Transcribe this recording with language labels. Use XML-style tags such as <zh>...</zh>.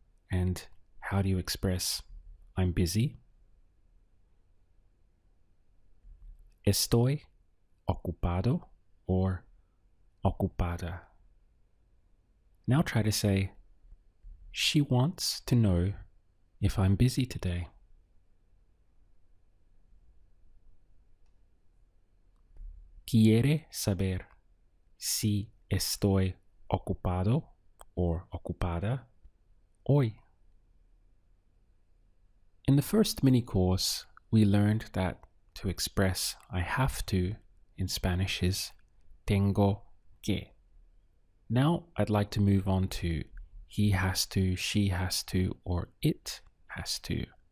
<en>And how do you express I'm busy?</en> <es>Estoy ocupado or ocupada.</es> <en>Now try to say she wants to know if I'm busy today.</en> <es>Quiere saber si estoy ocupado or ocupada hoy.</es> <en>In the first mini course, we learned that to express I have to in Spanish is</en> <es>tengo que.</es> <en>Now I'd like to move on to he has to, she has to, or it has to.</en>